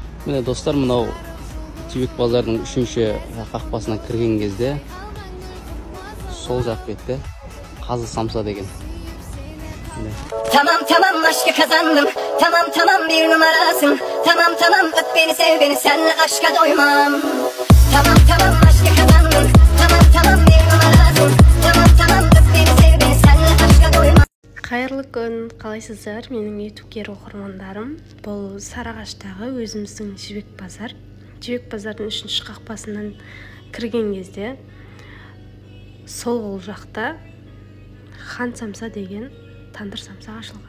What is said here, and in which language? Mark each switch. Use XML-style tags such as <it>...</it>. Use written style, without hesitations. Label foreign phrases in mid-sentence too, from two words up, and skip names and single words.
<kk>Міне достар, мынау Жібек базардың 3-ші қақпасына кірген кезде сол жақ бетте Қазы Самса деген.</kk> <tr>Tamam tamam aşkı kazandım. Tamam tamam bir numarasın. Tamam tamam öp beni sev beni senle aşka doymam. Tamam tamam aşkı kazandım. Tamam tamam bir numarasın. Tamam tamam öp beni sev beni senle aşka doymam.</tr> <kk>Қайырлы күн, қалайсыздар менің ютуб оқырмандарым. Бұл Сарыағаштағы өзіміздің Жібек базар. Жібек базардың 3-ші қақпасынан кірген кезде сол жақта Хан Самса деген тандыр самса ашылған.</kk>